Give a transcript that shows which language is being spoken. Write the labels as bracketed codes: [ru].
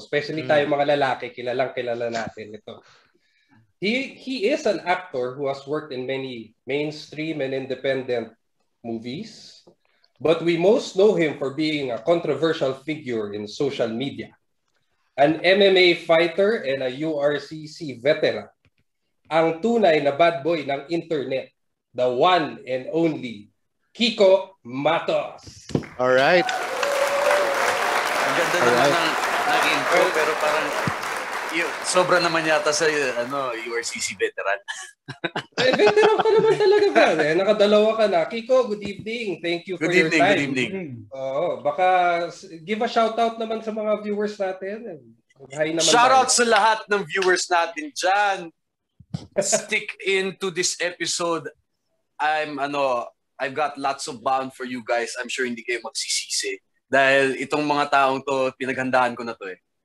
[tl] Especially tayo mga lalaki, kilala natin ito. [en] He is an actor who has worked in many mainstream and independent movies. But we most know him for being a controversial figure in social media. An MMA fighter and a URCC veteran. [tl] Ang tunay na bad boy ng internet. [en] The one and only KIKO Matos. Alright. [tl] Ang ganda naman ng intro, pero parang sobra naman yata sa URCC veteran. [en] Veteran [tl] ka naman talaga ba? Nakadalawa ka na. [en] Kiko, good evening. Thank you for your time. Good evening. [tl] Baka [en] give a shout out [tl] naman sa mga viewers natin. Hi naman. Shout out sa lahat ng viewers natin dyan. [en] Stick into this episode. I've got lots of bound for you guys. I'm sure [tl] hindi kayo magsisisi. Dahil itong mga taong to, pinaghandaan ko na to eh.